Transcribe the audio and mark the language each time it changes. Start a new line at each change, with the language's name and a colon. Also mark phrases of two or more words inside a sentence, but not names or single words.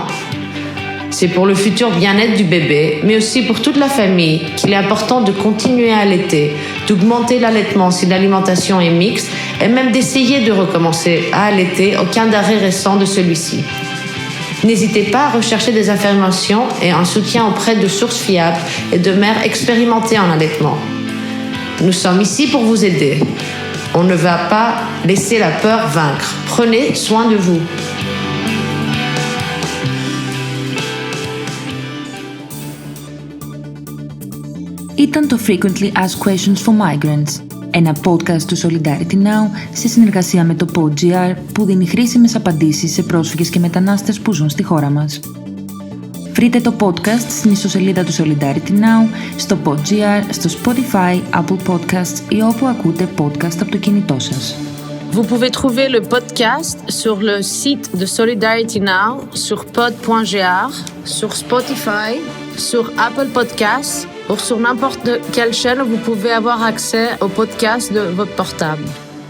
French: C'est pour le futur bien-être du bébé, mais aussi pour toute la famille, qu'il est important de continuer à allaiter, d'augmenter l'allaitement si l'alimentation est mixte, et même d'essayer de recommencer à allaiter au cas d'arrêt récent de celui-ci. N'hésitez pas à rechercher des informations et un soutien auprès de sources fiables et de mères expérimentées en allaitement. Nous sommes ici pour vous aider. On ne va pas laisser la peur vaincre. Prenez soin de vous.
Greek: Ήταν το Frequently Asked Questions for Migrants, ένα podcast του Solidarity Now σε συνεργασία με το PodGR που δίνει χρήσιμες απαντήσεις σε πρόσφυγες και μετανάστες που ζουν στη χώρα μας. Βρείτε το podcast στην ιστοσελίδα του Solidarity Now, στο PodGR, στο Spotify, Apple Podcasts ή όπου ακούτε podcast από το κινητό σας.
French: Vous pouvez trouver le podcast sur le site de Solidarity Now, sur pod.gr, sur Spotify, sur Apple Podcasts Ou sur n'importe quelle chaîne, vous pouvez avoir accès au podcast de votre portable.